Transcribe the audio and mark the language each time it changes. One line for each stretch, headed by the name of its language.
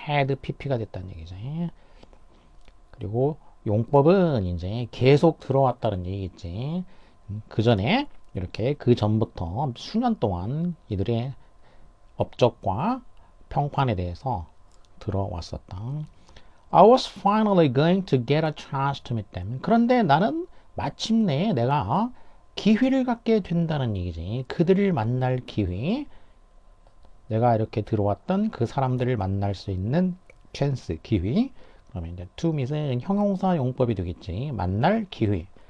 Korean: had pp가 됐다는 얘기지. 그리고 용법은 이제 계속 들어왔다는 얘기겠지. 그 전에 이렇게 그 전부터 수년 동안 이들의 업적과 평판에 대해서 들어왔었다.
English: I was finally going to get a chance to meet them.
Korean: 그런데 나는 마침내 내가 기회를 갖게 된다는 얘기지. 그들을 만날 기회. 내가 이렇게 들어왔던 그 사람들을 만날 수 있는 찬스, 기회. 그러면 이제 to meet은 형용사 용법이 되겠지. 만날 기회.